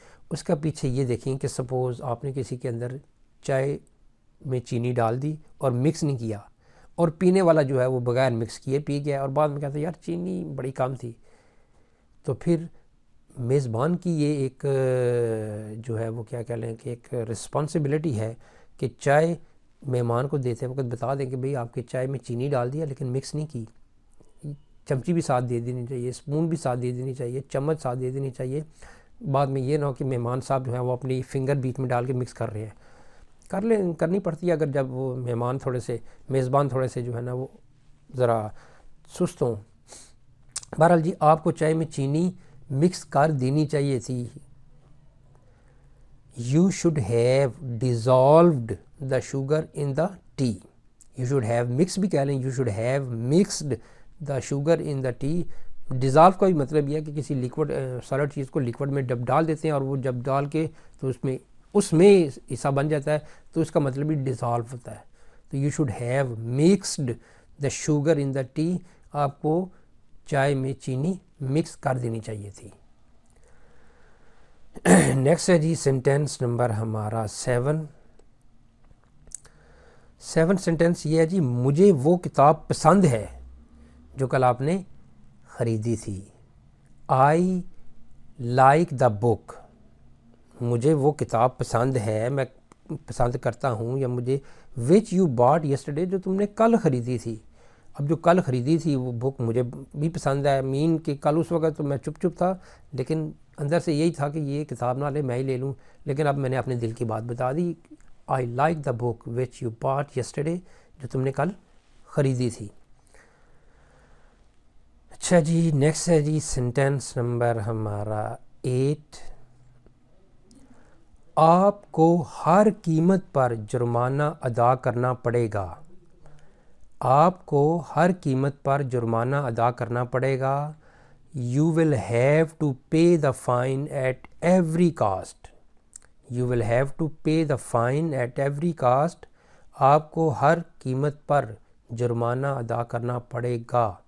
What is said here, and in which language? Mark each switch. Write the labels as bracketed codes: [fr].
[ur] اس کا پیچھے یہ دیکھیں کہ سپوز آپ نے کسی کے اندر چائے میں چینی ڈال دی اور مکس نہیں کیا، اور پینے والا جو ہے وہ بغیر مکس کیے پی گیا، اور بعد میں کہتا ہے یار چینی بڑی کم تھی. تو پھر میزبان کی یہ ایک جو ہے وہ کیا کہہ لیں کہ ایک رسپانسبلٹی ہے کہ چائے مہمان کو دیتے وقت بتا دیں کہ بھئی آپ کی چائے میں چینی ڈال دیا لیکن مکس نہیں کی. چمچی بھی ساتھ دے دینی چاہیے، اسپون بھی ساتھ دے دینی چاہیے، چمچ ساتھ دے دینی چاہیے. بعد میں یہ نہ ہو کہ مہمان صاحب جو ہیں وہ اپنی فنگر بیچ میں ڈال کے مکس کر رہے ہیں. کرنی پڑتی ہے اگر جب وہ مہمان تھوڑے سے، میزبان تھوڑے سے جو ہے نا وہ ذرا سست ہوں. بہرحال جی آپ کو چائے میں چینی مکس کر دینی چاہیے تھی. [en] You should have dissolved the sugar in the tea. You should have mixed [ur] بھی کہہ لیں، [en] you should have mixed the sugar in the tea. [ur] Dissolve کا بھی مطلب یہ ہے کہ کسی لیکوڈ سالڈ چیز کو لیکوڈ میں جب ڈال دیتے ہیں اور وہ جب ڈال کے تو اس میں حصہ بن جاتا ہے، تو اس کا مطلب بھی ڈیزالو ہوتا ہے. [en] تو you should have mixed the sugar in the tea. [ur] آپ کو چائے میں چینی مکس کر دینی چاہیے تھی. نیکسٹ ہے جی سینٹینس نمبر ہمارا 7 سینٹینس یہ ہے جی، مجھے وہ کتاب پسند ہے جو کل آپ نے خریدی تھی. [en] I like the book. [ur] مجھے وہ کتاب پسند ہے، میں پسند کرتا ہوں، یا مجھے [en] which you bought yesterday, [ur] جو تم نے کل خریدی تھی. اب جو کل خریدی تھی وہ بک مجھے بھی پسند ہے. مین کہ کل اس وقت تو میں چپ تھا، لیکن اندر سے یہی تھا کہ یہ کتاب نہ لے میں ہی لے لوں، لیکن اب میں نے اپنے دل کی بات بتا دی. [en] I like the book which you bought yesterday, [ur] جو تم نے کل خریدی تھی. اچھا جی نیکسٹ ہے جی سینٹینس نمبر ہمارا 8. آپ کو ہر قیمت پر جرمانہ ادا کرنا پڑے گا. آپ کو ہر قیمت پر جرمانہ ادا کرنا پڑے گا. [en] You will have to pay the fine at every cost. You will have to pay the fine at every cost. [ur] آپ کو ہر قیمت پر جرمانہ ادا کرنا پڑے گا.